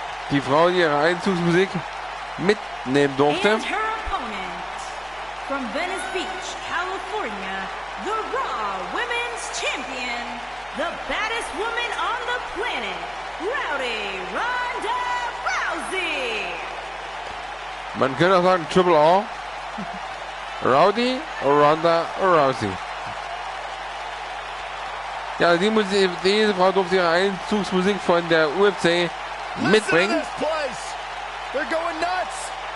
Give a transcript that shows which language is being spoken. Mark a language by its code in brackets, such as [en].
[de] die Frau, die ihre Einzugsmusik mitnehmen durfte. [en] And her opponent, from Venice Beach, California, the Raw Women's Champion, the baddest woman on the planet, Rowdy Ronda Rousey. [de] Man könnte auch sagen Triple R. Rowdy Ronda Rousey. Ja, diese Frau durfte ihre Einzugsmusik von der UFC mitbringen. [en] They're going nuts.